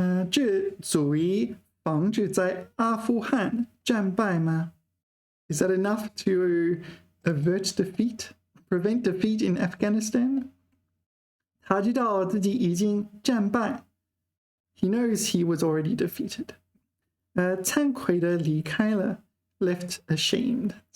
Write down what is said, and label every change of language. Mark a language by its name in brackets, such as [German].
[Chinese] 这足以防止在阿富汗战败吗? [English] Is that enough to avert defeat? Prevent defeat in Afghanistan? [Chinese] 他知道自己已经战败. [English] He knows he was already defeated. [Chinese] 惭愧地离开了, [English] left ashamed.